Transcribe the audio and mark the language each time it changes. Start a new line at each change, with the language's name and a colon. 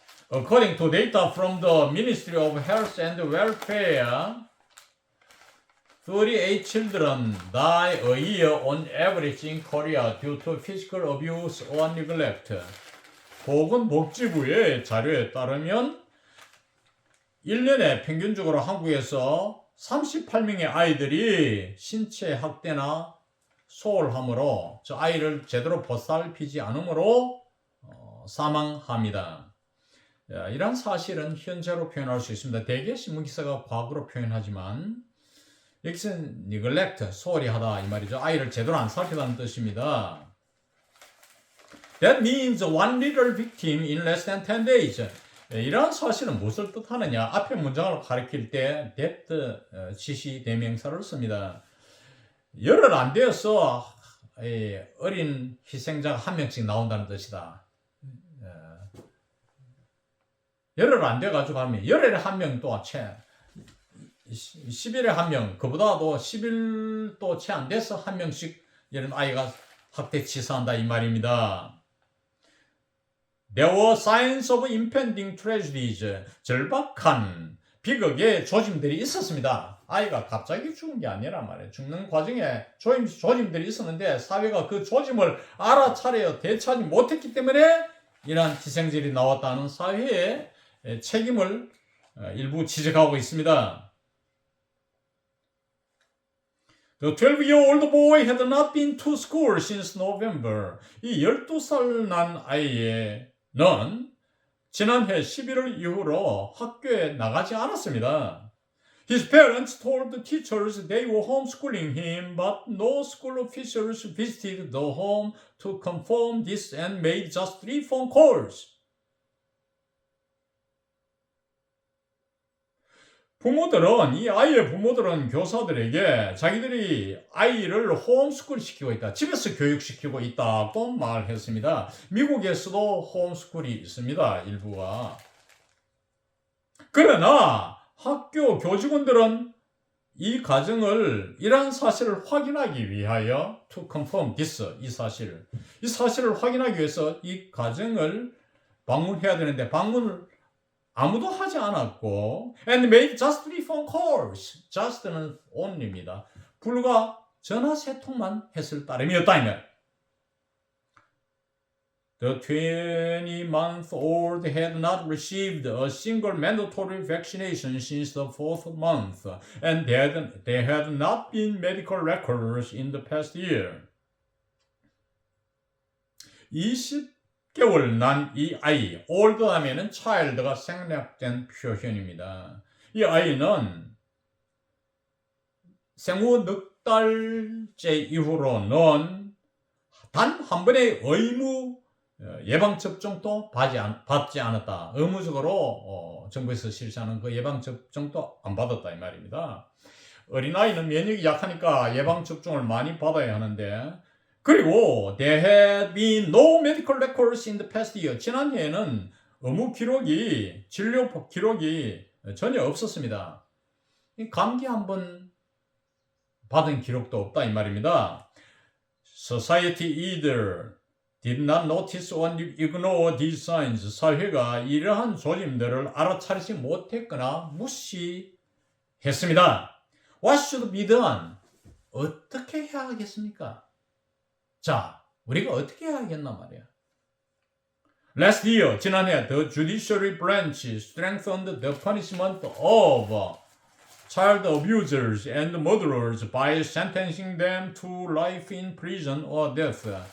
English: According to data from the Ministry of Health and Welfare, 38 children die a year on average in Korea due to physical abuse or neglect.
Korean: 보건복지부의 자료에 따르면 1년에 평균적으로 한국에서 38명의 아이들이 신체 학대나 소홀함으로 저 아이를 제대로 보살피지 않으므로 사망합니다. 이런 사실은 현재로 표현할 수 있습니다. 대개 신문기사가 과거로 표현하지만 여기서는 neglect, 소홀히 하다 이 말이죠. 아이를 제대로 안 살피다는 뜻입니다.
English: That means one little victim in less than 10 days.
Korean: 이러한 사실은 무엇을 뜻하느냐? 앞에 문장을 가리킬 때 that 지시 대명사를 씁니다. 열흘 안 되어서 어린 희생자가 한 명씩 나온다는 뜻이다. 열흘 안 돼가지고 하면 열흘에 한 명 또 채 10일에 한 명, 그보다도 10일도 채 안 돼서 한 명씩 이런 아이가 학대 치사한다 이 말입니다.
English: There were signs of impending tragedies.
Korean: 절박한 비극의 조짐들이 있었습니다. 아이가 갑자기 죽은 게 아니란 말이에요. 죽는 과정에 조짐들이 있었는데 사회가 그 조짐을 알아차려 대처하지 못했기 때문에 이러한 희생들이 나왔다는 사회의 책임을 일부 지적하고 있습니다.
English: The 12-year-old boy had not been to school since November.
Korean: 이 12살 난 아이는 지난해 11월 이후로 학교에 나가지 않았습니다.
English: His parents told the teachers they were homeschooling him, but no school officials visited the home to confirm this and made just 3 phone calls.
Korean: 이 아이의 부모들은 교사들에게 자기들이 아이를 홈스쿨 시키고 있다, 집에서 교육시키고 있다고 말했습니다. 미국에서도 홈스쿨이 있습니다, 일부가. 그러나 학교 교직원들은 이 가정을 이러한 사실을 확인하기 위하여
English: to confirm this,
Korean: 이 사실을 확인하기 위해서 이 가정을 방문해야 되는데 방문을 아무도 하지 않았고
English: and made just 3 phone calls.
Korean: just는 only입니다. 불과 전화 세 통만 했을 따름이었다 이 말.
English: The 20-month-old had not received a single mandatory vaccination since the 4th month, and there had not been medical records in the past year.
Korean: 20개월 난 이 아이, old 하면은 child가 생략된 표현입니다. 이 아이는 생후 넉 달째 이후로는 단 한 번의 의무 예방접종도 받지 않았다. 의무적으로 정부에서 실시하는 그 예방접종도 안 받았다 이 말입니다. 어린아이는 면역이 약하니까 예방접종을 많이 받아야 하는데, 그리고
English: there had been no medical records in the past year.
Korean: 지난해에는 의무 기록이, 진료 기록이 전혀 없었습니다. 감기 한번 받은 기록도 없다 이 말입니다.
English: Society either did not notice or ignore these signs.
Korean: 사회가 이러한 조짐들을 알아차리지 못했거나 무시했습니다.
English: What should be done?
Korean: 어떻게 해야 하겠습니까? 자, 우리가 어떻게 해야 하겠나 말이야.
English: Last year,
Korean: 지난해
English: the judiciary branch strengthened the punishment of child abusers and murderers by sentencing them to life in prison or death.